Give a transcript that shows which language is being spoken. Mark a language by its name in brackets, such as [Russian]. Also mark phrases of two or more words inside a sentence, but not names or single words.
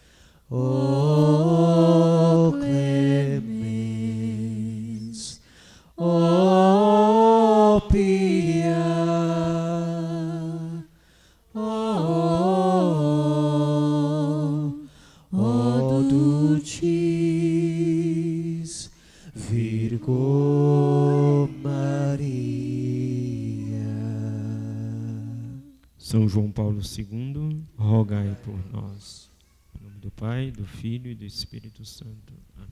[Latin] O clemens, o pia, o dulcis Virgo Maria. [Portuguese] São João Paulo II, rogai por nós. Em nome do Pai, do Filho e do Espírito Santo.